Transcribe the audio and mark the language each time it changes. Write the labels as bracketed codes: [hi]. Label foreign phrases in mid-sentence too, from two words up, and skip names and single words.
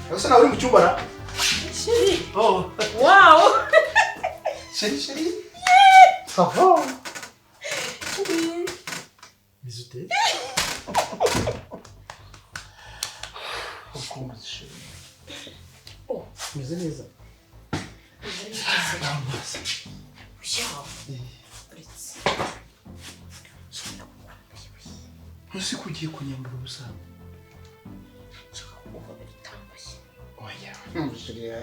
[rw] nawe uri mu cyumba na [fr] Chérie. Oh. Wow. Chérie. Ça va? Chérie. Bisous. Comment chérie? Oh. [rw] Meze neza. Ese kugiye kunyambura ubusa? Oya.